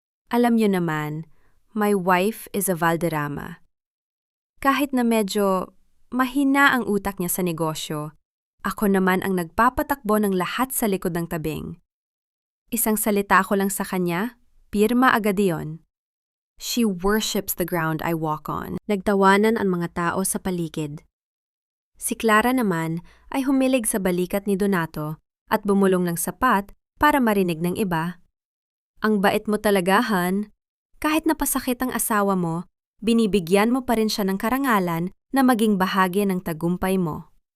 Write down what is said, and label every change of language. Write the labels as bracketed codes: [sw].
[tl] Alam niyo naman, [en] my wife is a Valderrama. [tl] Kahit na medyo mahina ang utak niya sa negosyo, ako naman ang nagpapatakbo ng lahat sa likod ng tabing. Isang salita ko lang sa kanya, pirma agad iyon. [en] She worships the ground I walk on. [tl] Nagtawanan ang mga tao sa paligid. Si Clara naman ay humilig sa balikat ni Donato at bumulong ng sapat para marinig ng iba. Ang bait mo talaga, Han. Kahit napasakit ang asawa mo, binibigyan mo pa rin siya ng karangalan na maging bahagi ng tagumpay mo.